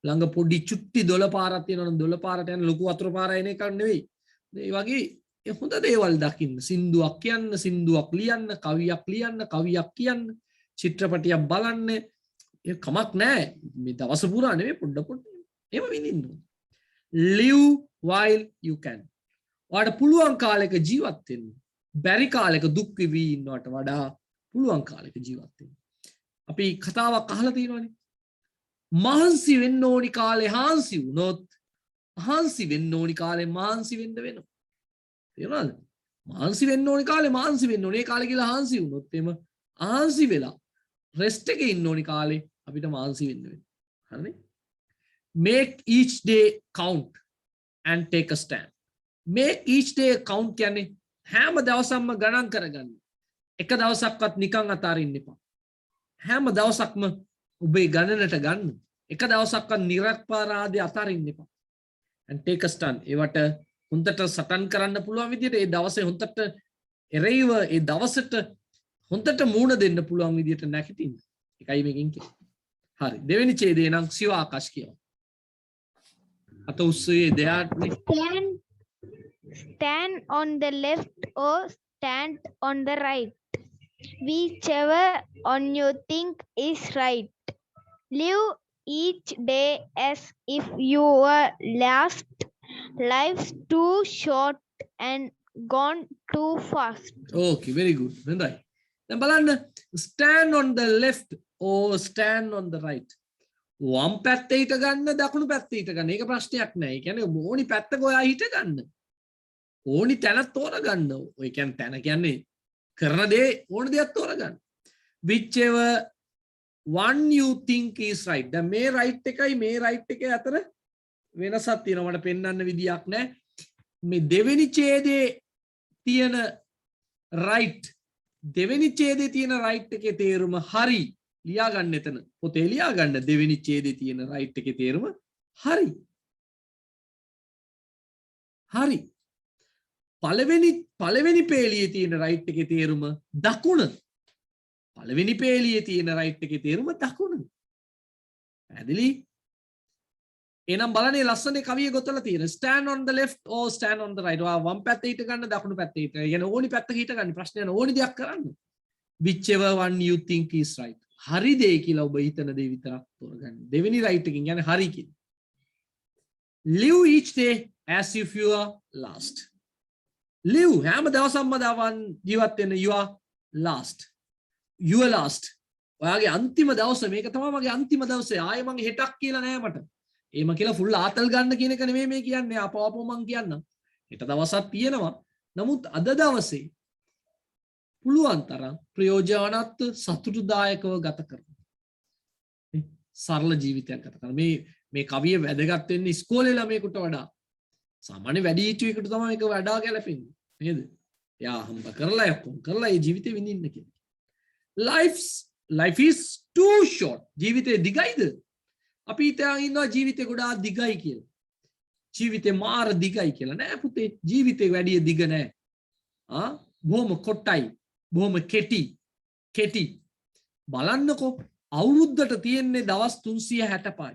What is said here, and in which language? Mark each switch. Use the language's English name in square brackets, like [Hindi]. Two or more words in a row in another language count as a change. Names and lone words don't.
[Sinhala] ළඟ පොඩි චුට්ටි දොළ පාරක් තියෙනවා නම් දොළ පාරට යන ලොකු වතුර පාර එන එකක් නෙවෙයි. ඒ වගේ හොඳ දේවල් දකින්න, සින්දුවක් කියන්න, සින්දුවක් ලියන්න, කවියක් ලියන්න, කවියක් කියන්න, චිත්‍රපටියක් බලන්න. ඒ කමක් නැහැ. මේ දවස පුරා නෙවෙයි පොඩ පොඩ එහෙම විඳින්න ඕන. [English] Live while you can. [Sinhala] ඔයාලට පුළුවන් කාලයක ජීවත් වෙන්න. බැරි කාලයක දුක් විඳී ඉන්නවට වඩා පුළුවන් කාලයක ජීවත් වෙන්න. අපි කතාවක් අහලා තියෙනවනේ. මහන්සි වෙන්න ඕනි කාලේ හාන්සි වුණොත් මහන්සි වෙන්න ඕනි කාලේ මහන්සි වෙන්න වෙනවා. තේරුණාද? මහන්සි වෙන්න ඕනි කාලේ මහන්සි වෙන්න ඕනේ. ඒ කාලේ කියලා හාන්සි වුණොත් එම ආන්සි වෙලා රෙස්ට් එකේ ඉන්න ඕනි කාලේ අපිට මහන්සි වෙන්න වෙනවා. හරිනේ? [English] Make each day count and take a stand. Make each day count [Sinhala] කියන්නේ හැම දවසක්ම ගණන් කරගන්න. එක දවසක්වත් නිකන් අතාරින්න එපා. හැම දවසක්ම ඔබේ ගණනට ගන්න. එක දවසක්වත් නිරක්පාරාදී අතාරින්න එපා. [English] and take a stand. [Sinhala] ඒවට හොඳට සටන් කරන්න පුළුවන් විදිහට ඒ දවසේ හොඳට එරෙහිව ඒ දවසට හොඳට මූණ දෙන්න පුළුවන් විදිහට නැගිටින්න. ඒකයි මේකෙන් කියන්නේ. හරි. දෙවෙනි ඡේදය නම් සිව ආකාශ කියනවා. අත උස්සේ දෙයාට [English] Stand on the left or stand on the right, whichever on you think is right. Live each day as if your last. Life's too short and gone too fast. Okay, very good. [Sinhala] හොඳයි. දැන් බලන්න [English] stand on the left or stand on the right. [Sinhala] වම් පැත්තේ හිට ගන්න දකුණු පැත්තේ හිට ගන්න. ඒක ප්‍රශ්නයක් නෑ. ඒ කියන්නේ ඕනි පැත්තක ඔයා හිට ගන්න. ඕනි තැන තෝරගන්න. ඔය කියන්නේ තැන කියන්නේ කරන දේ ඕන දෙයක් තෝරගන්න. [English] whichever one you think is right. [Sinhala] දැන් මේ right එකයි මේ right එකේ අතර වෙනසක් තියෙනවා. මට පෙන්වන්න විදියක් නෑ. මේ දෙවෙනි ඡේදයේ තියෙන right දෙවෙනි ඡේදයේ තියෙන right එකේ තේරුම හරි. ලියා ගන්න එතන. පොතේ ලියා ගන්න දෙවෙනි ඡේදයේ තියෙන right එකේ තේරුම හරි. හරි. පළවෙනි පේලියේ තියෙන right එකේ තේරුම දකුණ. පළවෙනි පේලියේ තියෙන right එකේ තේරුම දකුණ. පැහැදිලි? එහෙනම් බලන්නේ ලස්සනේ කවිය ගොතලා තියෙන [English] stand on the left or stand on the right. [Sinhala] ඔයා වම් පැත්තේ හිට ගන්න දකුණු පැත්තේ හිට. يعني ඕනි පැත්තක හිට ගන්න. ප්‍රශ්නය නෑ ඕනි දෙයක් කරන්න. [English] whichever one you think is right. [Sinhala] හරි දේ කියලා ඔබ හිතන දේ විතරක් තෝරගන්න. දෙවෙනි right එකකින් يعني හරි කියන්නේ. [English] Live each day as if you are last. [Sinhala] Live හැම දවසක්ම දවන් ජීවත් වෙන්න [English] you are last. You are last. [Sinhala] ඔයාගේ අන්තිම දවස මේක තමයි මගේ අන්තිම දවසේ. ආයේ මගේ හෙටක් කියලා නෑ මට. එහෙම කියලා ෆුල් ආතල් ගන්න කියන එක නෙමෙයි මේ කියන්නේ. අපව මං කියන්නම්. හෙට දවසක් තියෙනවා. නමුත් අද දවසේ පුළුවන් තරම් ප්‍රයෝජනවත් සතුටුදායකව ගත කරන්න. සරල ජීවිතයක් ගත කරන්න. මේ කවිය වැදගත් වෙන්නේ ඉස්කෝලේ ළමයෙකුට වඩා. සාමාන්‍ය වැඩිහිටියෙකුට තමයි මේක වඩා ගැලපෙන්නේ. නේද? එයා හම්බ කරලා යක්කොම් කරලා ඒ ජීවිතේ විඳින්න කියලා. [English] Life is too short. [Sinhala] ජීවිතේ දිගයිද? අපි හිතන් ඉන්නවා ජීවිතේ ගොඩාක් දිගයි කියලා. ජීවිතේ මාර දිගයි කියලා. නෑ පුතේ. ජීවිතේ වැඩි දිග නෑ. බොහොම කොටයි. බොහොම කෙටි. බලන්නකෝ අවුරුද්දට තියෙන්නේ දවස් 365යි.